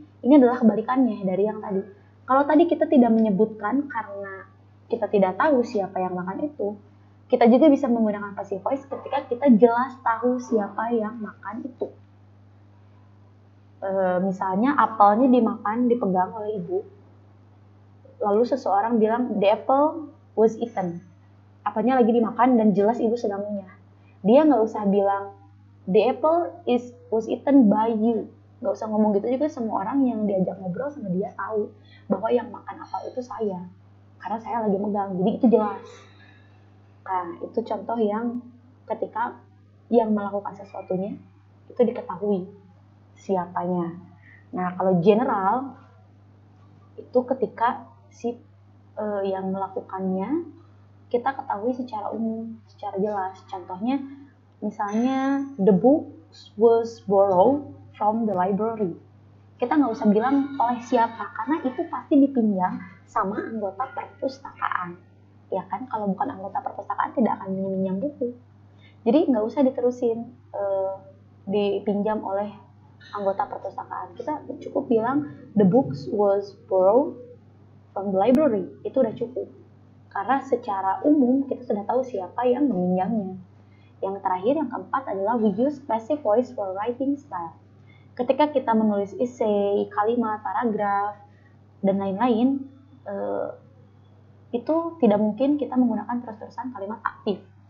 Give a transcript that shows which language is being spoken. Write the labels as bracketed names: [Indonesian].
[Indonesian] Ini adalah kebalikannya dari yang tadi. Kalau tadi kita tidak menyebutkan karena kita tidak tahu siapa yang makan itu, kita juga bisa menggunakan passive voice ketika kita jelas tahu siapa yang makan itu. Misalnya apelnya dipegang oleh ibu. Lalu seseorang bilang, [English] the apple was eaten. [Indonesian] Apelnya lagi dimakan dan jelas ibu sedang ngunyah. Dia nggak usah bilang, [English] the apple was eaten by you. [Indonesian] Nggak usah ngomong gitu juga, semua orang yang diajak ngobrol sama dia tahu bahwa yang makan apel itu saya. Karena saya lagi megang, jadi itu jelas. Nah, itu contoh yang ketika yang melakukan sesuatunya itu diketahui siapanya. Nah, kalau general itu ketika yang melakukannya kita ketahui secara umum, secara jelas. Contohnya, misalnya [English] the books was borrowed from the library. [Indonesian] Kita nggak usah bilang oleh siapa, karena itu pasti dipinjam sama anggota perpustakaan. Ya kan, kalau bukan anggota perpustakaan tidak akan meminjam buku. Jadi nggak usah diterusin dipinjam oleh anggota perpustakaan. Kita cukup bilang [English] the books was borrowed from the library. [Indonesian] Itu udah cukup. Karena secara umum kita sudah tahu siapa yang meminjamnya. Yang terakhir, yang keempat adalah [English] we use passive voice for writing style. [Indonesian] Ketika kita menulis essay, kalimat, paragraf, dan lain-lain, itu tidak mungkin kita menggunakan terus-terusan kalimat aktif.